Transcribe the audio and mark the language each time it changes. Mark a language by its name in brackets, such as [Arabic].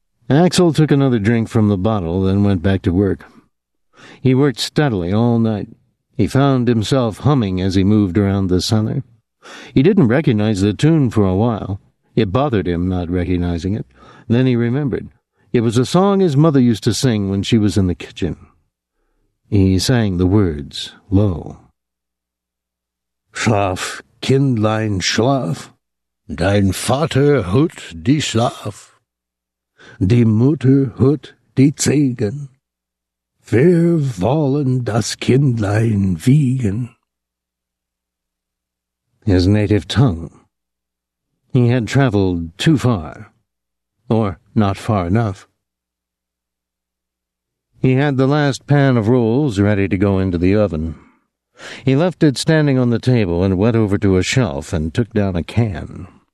[English] Axel took another drink from the bottle, then went back to work. He worked steadily all night. He found himself humming as he moved around the cellar. He didn't recognize the tune for a while. It bothered him not recognizing it. Then he remembered. It was a song his mother used to sing when she was in the kitchen. He sang the words, low. [German] Schlaf, Kindlein, schlaf, dein Vater hut die Schlaf, die Mutter hut die Ziegen, wir wollen das Kindlein wiegen. [English] His native tongue. He had traveled too far, or not far enough. He had the last pan of rolls ready to go into the oven. He left it standing on the table and went over to a shelf and took down a can.